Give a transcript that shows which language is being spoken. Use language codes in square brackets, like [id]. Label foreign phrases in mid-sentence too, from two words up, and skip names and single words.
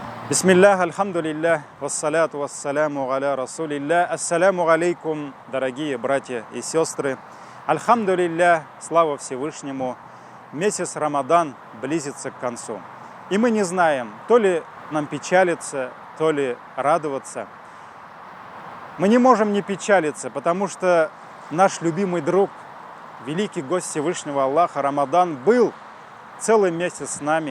[ar] بسم الله الحمد لله والصلاة والسلام على رسول الله. السلام عليكم, [ru] дорогие братья и сестры. Альхамдулиллах, слава Всевышнему. Месяц Рамадан близится к концу. И мы не знаем, то ли нам печалиться, то ли радоваться. Мы не можем не печалиться, потому что наш любимый друг, великий гость Всевышнего Аллаха, Рамадан, был целый месяц с нами.